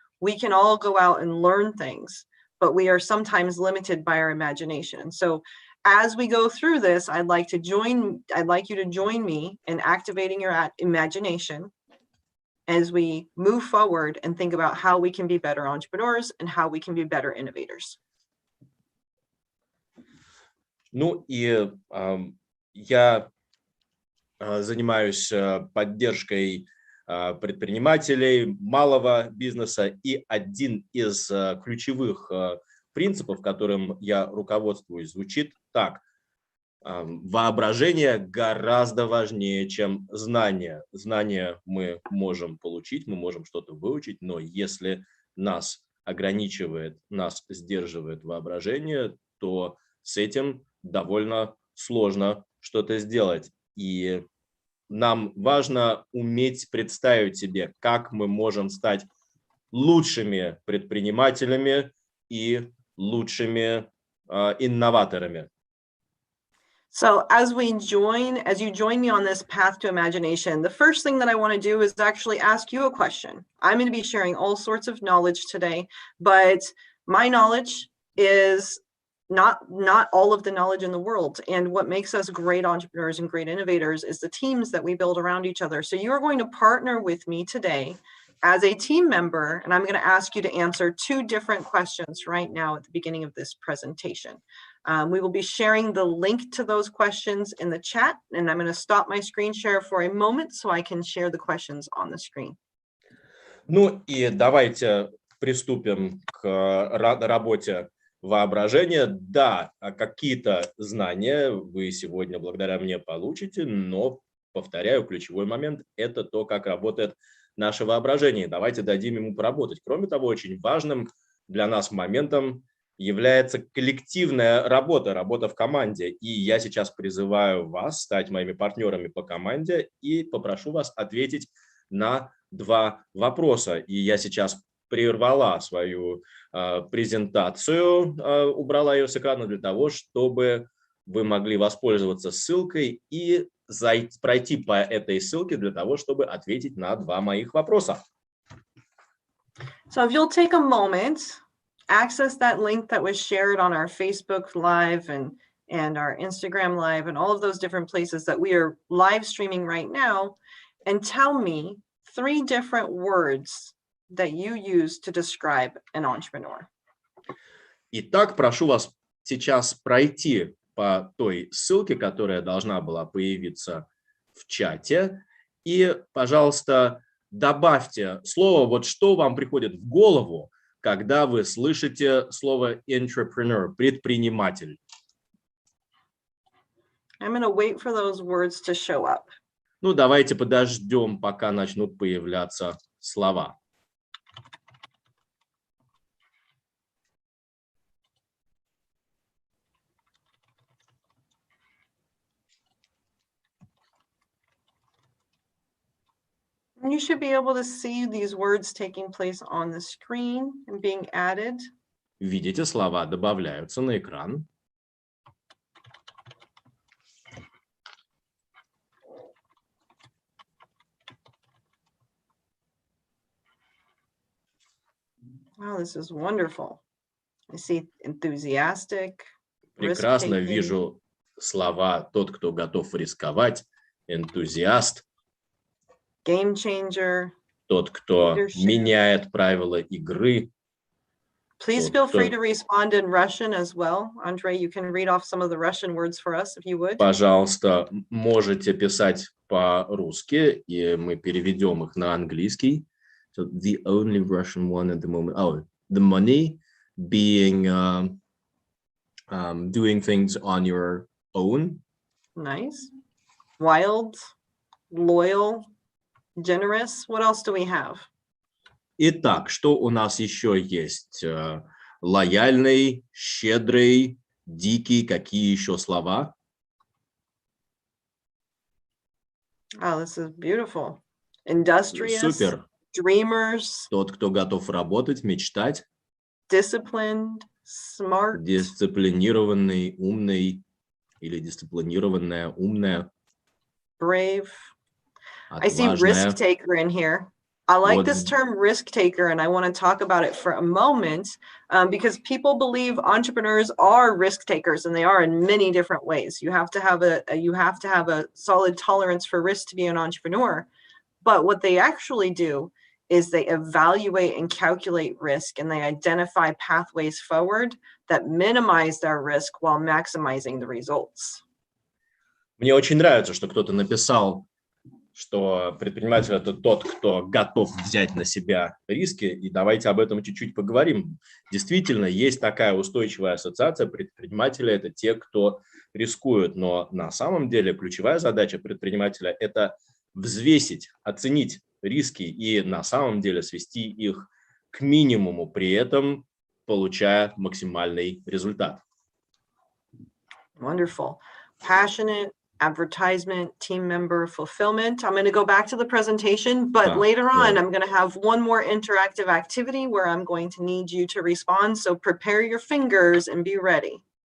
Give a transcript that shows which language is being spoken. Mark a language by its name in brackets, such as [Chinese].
[English] We can all go out and learn things, but we are sometimes limited by our imagination. So as we go through this, I'd like you to join me in activating your imagination as we move forward and think about how we can be better entrepreneurs and how we can be better innovators. [Russian] Ну и я занимаюсь поддержкой предпринимателей малого бизнеса, и один из ключевых принципов, которым я руководствуюсь, звучит так: воображение гораздо важнее, чем знания. Знания мы можем получить, мы можем что-то выучить, но если нас ограничивает, нас сдерживает воображение, то с этим довольно сложно что-то сделать. И нам важно уметь представить себе, как мы можем стать лучшими предпринимателями и лучшими инноваторами. [English] So as you join me on this path to imagination, the first thing that I want to do is actually ask you a question. I'm going to be sharing all sorts of knowledge today, but my knowledge is not all of the knowledge in the world. And what makes us great entrepreneurs and great innovators is the teams that we build around each other. So you're going to partner with me today as a team member, and I'm going to ask you to answer 2 different questions right now at the beginning of this presentation. We will be sharing the link to those questions in the chat, and I'm going to stop my screen share for a moment so I can share the questions on the screen. [Russian] Ну и давайте приступим к работе воображения. Да, какие-то знания вы сегодня благодаря мне получите, но, повторяю, ключевой момент – это то, как работает наше воображение. Давайте дадим ему поработать. Кроме того, очень важным для нас моментом является коллективная работа, работа в команде. И я сейчас призываю вас стать моими партнерами по команде и попрошу вас ответить на 2 вопроса. И я сейчас прервала свою презентацию, убрала ее с экрана для того, чтобы вы могли воспользоваться ссылкой и пройти по этой ссылке для того, чтобы ответить на 2 моих вопроса. [English] So if you'll take a moment access that link that was shared on our Facebook Live and our Instagram Live and all of those different places that we are live streaming right now, and tell me 3 different words that you use to describe an entrepreneur. [Russian] Итак, прошу вас сейчас пройти по той ссылке, которая должна была появиться в чате, и, пожалуйста, добавьте слово, вот что вам приходит в голову, когда вы слышите слово entrepreneur, предприниматель. [English] I'm going to wait for those words to show up. [Russian] Ну, давайте подождем, пока начнут появляться слова. [English] You should be able to see these words taking place on the screen and being added. [Russian] Видите, слова добавляются на экран. [English] Wow, this is wonderful. I see enthusiastic. [Russian] Прекрасно [English] risk-taking. [Russian] вижу слова «тот, кто готов рисковать», «энтузиаст», [English] Game changer. [Russian] «тот, кто [English] Leadership. [Russian] меняет правила игры». [English] Please feel free to respond in Russian as well. Andrei, you can read off some of the Russian words for us if you would. [Russian] Пожалуйста, можете писать по-русски, и мы переведем их на английский. [English] So the only Russian one at the moment. Oh, the money, being doing things on your own. Nice. Wild, loyal, generous. What else do we have? [Russian] Итак, что у нас еще есть? Лояльный, щедрый, дикий. Какие еще слова? [English] Oh, this is beautiful. Industrious. [Russian] Супер. [English] Dreamers. [Russian] Тот, кто готов работать, мечтать. [English] Disciplined. Smart. [Russian] Дисциплинированный, умный. Или дисциплинированная, умная. [English] Brave. I see [Russian] Отважная. [English] risk taker in here. I like [Russian] Вот. [English] this term risk taker, and I want to talk about it for a moment because people believe entrepreneurs are risk takers, and they are in many different ways. You have to have a solid tolerance for risk to be an entrepreneur. But what they actually do is they evaluate and calculate risk, and they identify pathways forward that minimize their risk while maximizing the results. [Russian] Мне очень нравится, что кто-то написал, что предприниматель – это тот, кто готов взять на себя риски, и давайте об этом чуть-чуть поговорим. Действительно, есть такая устойчивая ассоциация предпринимателя – это те, кто рискует, но на самом деле ключевая задача предпринимателя – это взвесить, оценить риски и на самом деле свести их к минимуму, при этом получая максимальный результат. [English] Wonderful. Passionate, advertisement, team member, fulfillment. I'm going to go back to the presentation, but later on, I'm going to have one more interactive activity where I'm going to need you to respond. So prepare your fingers and be ready.